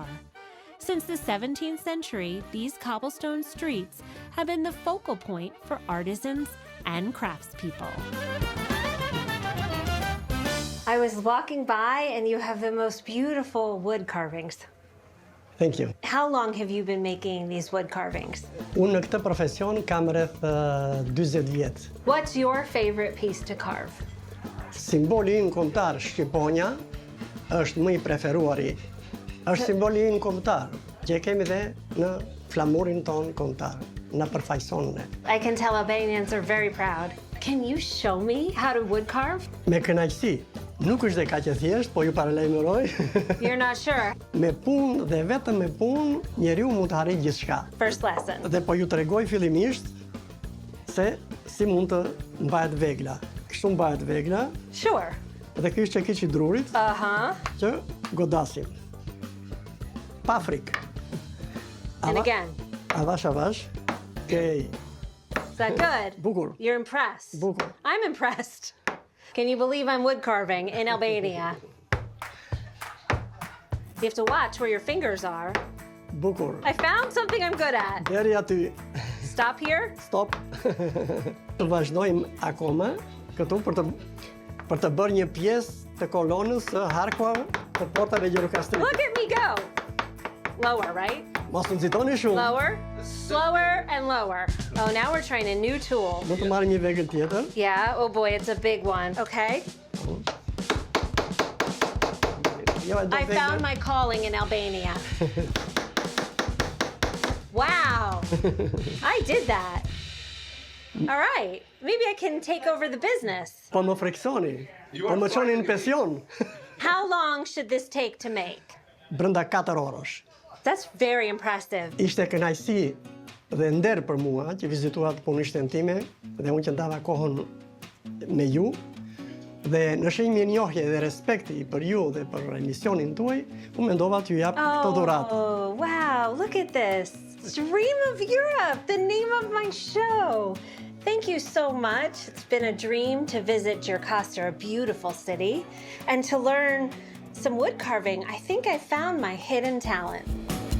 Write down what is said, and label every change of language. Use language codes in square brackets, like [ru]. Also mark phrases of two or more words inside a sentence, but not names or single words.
[en] Since the 17th century, these cobblestone streets have been the focal point for artisans and craftspeople. I was walking by and you have the most beautiful wood carvings. Thank you. How long have you been making these wood carvings? [sq] Unë në këtë profesion kam rreth 40 vjet. [en] What's your favorite piece to carve? [sq] Simboli im kombëtar shqiponja është më i preferuari. Është simboli im kombëtar, që e kemi dhe në flamurin ton kombëtar. Na përfaqëson ne. [en] I can tell Albanians are very proud. Can you show me how to wood carve? [sq] Me kënaqësi. Nuk është dhe kaq e thjesht, po ju paralajmëroj. [en] You're not sure. [sq] Me punë dhe vetëm me punë njeriu mund të arrijë gjithçka. [en] First lesson. [sq] Dhe po ju tregoj fillimisht se si mund të mbahet vegla. Kështu mbahet vegla. [en] Sure. [sq] Dhe ky është çekiç i drurit. Që godasim. Pa frikë. [en] And again. [sq] Avash. Okay. [en] Is that good? [sq] Bukur. [en] You're impressed. [sq] Bukur. [en] I'm impressed. Can you believe I'm wood carving in Albania? You have to watch where your fingers are. [sq] Bukur. [en] I found something I'm good at. [sq] Deri aty. [en] Stop here? Stop. [sq] Të vazhdojmë akoma këtu për të bërë një pjesë të kolonës së harkuar të portave Gjirokastrit. [en] Look at me go. Lower, right? [sq] Mos të nxitoni shumë. [en] Lower, slower, and lower. Oh, now we're trying a new tool. [sq] Do të marr një vegël tjetër. [en] Yeah, oh boy, it's a big one. Okay. I found my calling in Albania. Wow, I did that. All right, maybe I can take over the business. [sq] Po më freksoni, po më çoni në pension. [en] How long should this take to make? [sq] Brenda 4 orësh. [en] That's very impressive. [sq] Ishte kënaqësi dhe nder për mua që vizituat punishten time dhe unë që ndava kohën me ju dhe në shenjë mirënjohje dhe respekti për ju dhe për emisionin tuaj, unë mendova t'ju jap këtë dhuratë. [en] Oh, wow, look at this. Dream of Europe, the name of my show. Thank you so much. It's been a dream to visit Gjirokastër, a beautiful city, and to learn some wood carving. I think I found my hidden talent.